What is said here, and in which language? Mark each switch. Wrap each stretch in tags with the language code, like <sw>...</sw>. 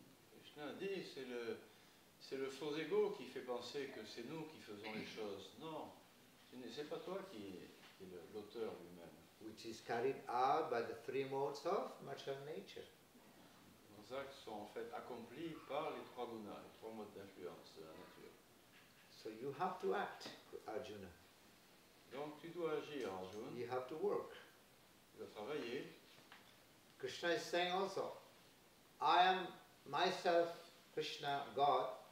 <fr>Krishna dit, c'est le faux ego qui fait penser que c'est nous qui faisons les choses. Non, c'est pas toi qui est l'auteur lui-même.</fr> <en>Which is carried out by the three modes of material nature.</en> <fr>Nos actes sont en fait accomplis par les trois gunas, les trois modes d'influence de la nature.</fr> <en>So you have to act, Arjuna.</en> <fr>Donc tu dois agir, Arjuna.</fr> <en>You have to work.</en> <fr>Tu dois travailler.</fr> <en>Krishna is saying also, I am myself, Krishna, God.</en>